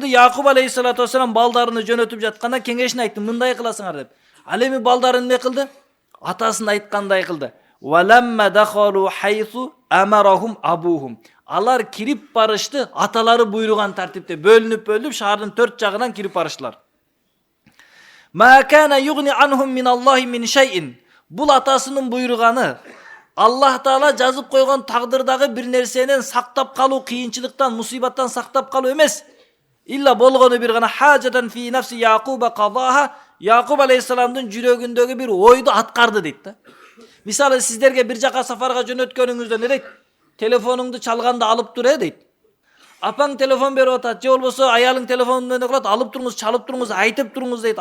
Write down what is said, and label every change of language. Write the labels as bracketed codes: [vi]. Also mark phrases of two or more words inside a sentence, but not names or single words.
[ky] Якуб [ar] عليه الصلاة والسلام [ky] балдарыны жөнөтүп жатканда кеңешин айтты, мындай кыласыңар деп. Ал эми балдарын не кылды? Атасын айткандай кылды. [ar] ولما دخلوا حيث أمرهم أبوهم. [ky] Алар кирип барышты, аталары буйруган тартипте бөлүнүп шаардын 4 жагынан кирип барыштылар. [ar] ما كان يغني عنهم من الله من شيء. [ky] Бул атасынын буйруганы Аллах Таала жазып койгон тагдырдагы бир нерсенен сактап калуу, кыйынчылыктан, мусибаттан сактап калуу эмес. Илла болгону бир гана [ar] حاجة في نفس يعقوب قضاها. [ky] Якуб алейхиссаламдын жүрөгүндөгү бир ойду аткарды дейт да. Мисалы сиздерге бир жака сафарга жөнөткөнүңүздө не дейт? Телефонуңду чалганда алып тур дейт. Апаң телефон берип атат, же болбосо аялың телефон менен кылат, алып туруңуз, чалып туруңуз, айтып туруңуз дейт.